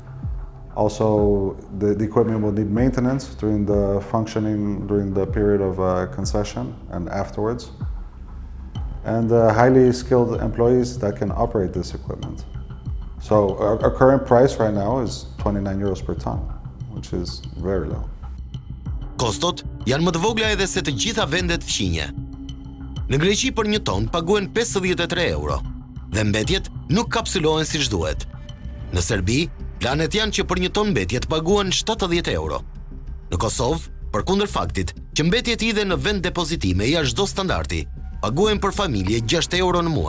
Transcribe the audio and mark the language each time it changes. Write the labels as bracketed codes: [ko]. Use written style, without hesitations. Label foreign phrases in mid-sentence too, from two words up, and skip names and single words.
[en] Also, the equipment will need maintenance during the period of concession and afterwards. And highly skilled employees that can operate this equipment. So our current price right now is 29 euros per ton, which is very low. [sq] Kostot janë më të vogla edhe se të gjitha vendet fqinje. Në Greqi për një ton paguhen 53 euro dhe mbetjet nuk kapsulohen siç duhet. Në Serbi, planet janë që për një ton mbetje të paguhen 70 euro. Në Kosovë, përkundër faktit që mbetjet hidhen në vend depozitime jashtë çdo standardi, paguhen për familje 6 euro në muaj.